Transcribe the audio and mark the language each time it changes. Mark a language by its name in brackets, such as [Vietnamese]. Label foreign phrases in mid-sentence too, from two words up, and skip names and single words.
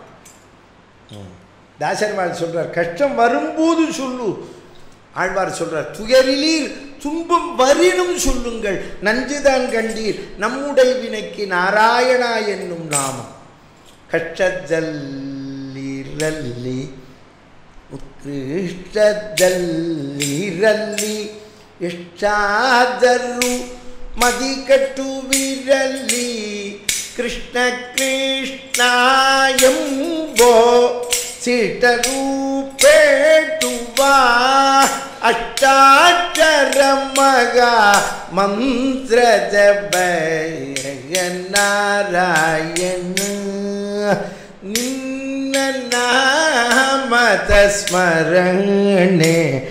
[Tamil] தாசர்வாள் சொல்றார், கஷ்டம் வரும்போது சொல்லு. ஆழ்வார் சொல்றார், துயரிலீர் துன்பம் வரினும் சொல்லுங்கள், நஞ்சுதான் கண்டீர் நம்முடைய வினைக்கு நாராயணா என்னும் நாமம். [Kannada] கஷ்டதல்லி ಉತ್ಕೃಷ್ಟದಲ್ಲಿರಲಿ ಎಷ್ಟಾದರೂ ಮದಿ ಕಟ್ಟುವಿರಲಿ ಕೃಷ್ಣ ಕೃಷ್ಣ ಎಂಬೋ ಸಿಟರು ಪೇಟುವ அப்பா ಅಷ್ಟಾಕ್ಷರ ಮಹಾ ಮಂತ್ರ ಜಪಯ ನಾರಾಯಣ ನಿನ್ನ ನಾಮದ ಸ್ಮರಣೆ